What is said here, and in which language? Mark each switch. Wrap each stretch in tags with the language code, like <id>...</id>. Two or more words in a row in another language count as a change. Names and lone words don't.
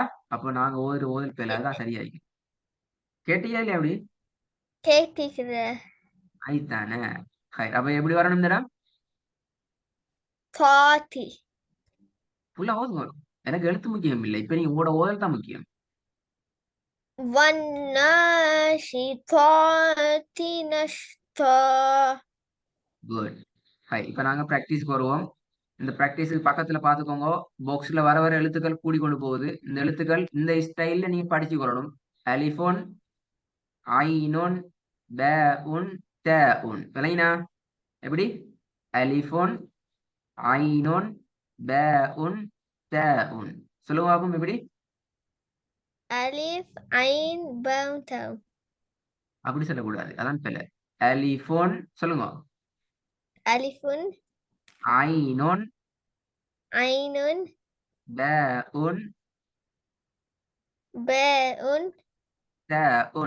<ta>அப்போ நாங்க ஓதல் பேல அதான் சரியாயிருக்கு. கேட்டியா இல்லையா அப்படி? கேட்டிக்கிற. ஆயித்தானே. அப்ப எப்படி வரணும் இந்த இடம்? பாத்தி. ஃபுல்லா ஓதுங்க. எனக்கு எழுத்து முக்கியம் இல்லை, இப்ப நீங்க உங்களோட ஓதல் தான் முக்கியம்.</ta> <ar>والناشطات نشطا.</ar> <ta>குட். இப்ப நாங்க பிராக்டிஸ்க்கு வருவோம். இந்த பிராக்டிஸுக்கு பக்கத்துல பாத்துக்கோங்க. பாக்ஸ்ல வர வர எழுத்துக்கள் கூடிக்கொண்டு போகுது. இந்த எழுத்துக்கள் இந்த ஸ்டைல்ல நீங்க படிச்சு கொள்ளணும்.</ta> <ar>ألفٌ، عينٌ، باءٌ، تاءٌ.</ar> <ta>விளையினா எப்படி?</ta> <ar>ألفٌ، عينٌ، باءٌ، تاءٌ.</ar> <ta>சொல்லுங்க பாப்போம் எப்படி?</ta> <ar>ألف عين باء تاء.</ar> <ta>அப்படி சொல்லக்கூடாது, அதான் பிள்ளை. அலிஃபோன் சொல்லுங்க.</ta> <ar>ألف ஐனோன், عين ப உன், باء த உன்.</ar>